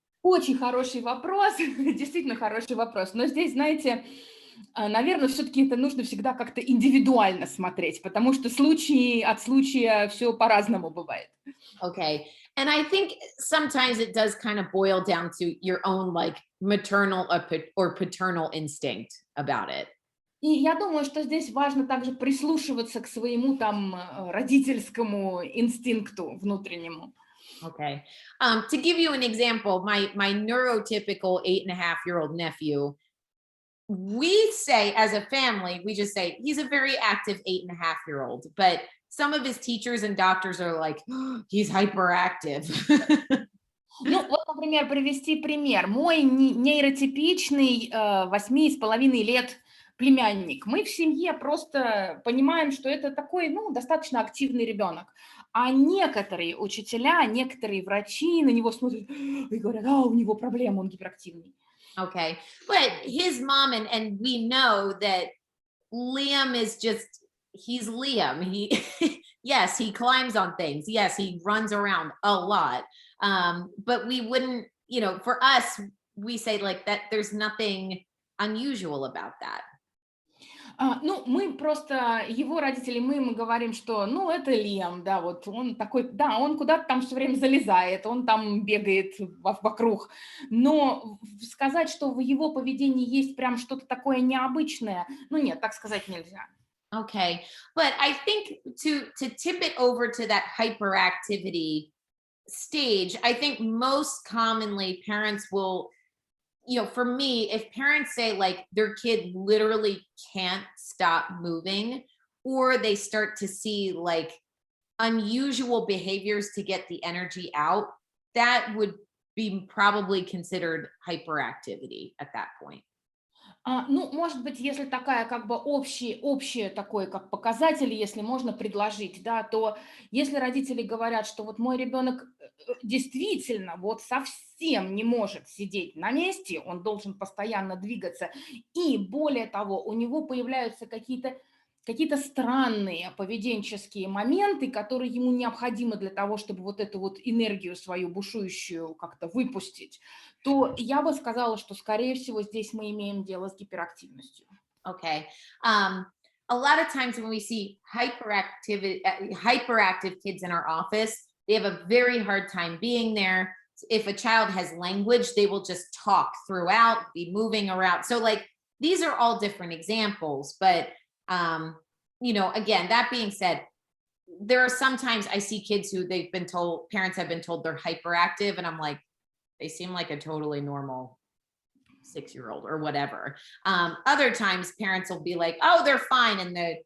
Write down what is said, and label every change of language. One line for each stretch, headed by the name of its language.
Russian: Очень хороший вопрос, действительно хороший вопрос. Но здесь, знаете, наверное, все-таки это нужно всегда как-то индивидуально смотреть, потому что случаи от случая все по-разному бывает.
English: Okay. And I think sometimes it does kind of boil down to your own like maternal or paternal instinct about it.
Russian: И я думаю, что здесь важно также прислушиваться к своему там родительскому инстинкту внутреннему.
English: Okay. To give you an example, my neurotypical 8.5-year-old nephew, we say as a family, we just say he's a very active 8.5-year-old, but some of his teachers and doctors are like, "Oh, he's hyperactive."
Russian: Ну, вот, например, привести пример. Мой нейротипичный 8,5 лет племянник. Мы в семье просто понимаем, что это такой, ну, достаточно активный ребенок. А некоторые учителя, некоторые врачи на него смотрят и говорят, у него проблемы, он гиперактивный.
English: Okay. But his mom and we know that Liam is just he's Liam. He yes, he climbs on things. Yes, he runs around a lot. But we wouldn't, for us, we say like that there's nothing unusual about that.
Russian: Ну, мы просто, его родители, мы ему говорим, что, ну, это Лиам, да, вот он такой, да, он куда-то там все время залезает, он там бегает вокруг, но сказать, что в его поведении есть прям что-то такое необычное, ну, нет, так сказать нельзя.
English: Okay. But I think to tip it over to that hyperactivity stage, I think most commonly parents will, for me, if parents say like their kid literally can't stop moving, or they start to see like unusual behaviors to get the energy out, that would be probably considered hyperactivity at that point.
Russian: Ну, может быть, если такая как бы общее такой как показатель, если можно предложить, да, то если родители говорят, что вот мой ребенок действительно вот совсем не может сидеть на месте, он должен постоянно двигаться, и более того, у него появляются какие-то странные поведенческие моменты, которые ему необходимы для того, чтобы вот эту вот энергию свою бушующую как-то выпустить, то я бы сказала, что, скорее всего, здесь мы имеем дело с гиперактивностью.
English: Okay. A lot of times when we see hyperactive kids in our office, they have a very hard time being there. If a child has language, they will just talk throughout, be moving around. So like these are all different examples, but again, that being said, there are sometimes I see kids who parents have been told they're hyperactive, and I'm like, they seem like a totally normal 6-year-old or whatever. Other times parents will be like, oh, they're fine. And